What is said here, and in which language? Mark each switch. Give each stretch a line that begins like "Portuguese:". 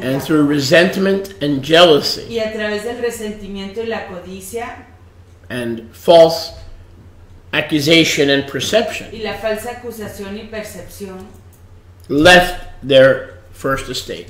English: And Yahweh. through resentment and jealousy
Spanish: Y a través del resentimiento y la codicia
English: and false accusation and perception,
Spanish: y la falsa acusación y percepción,
English: left their first estate,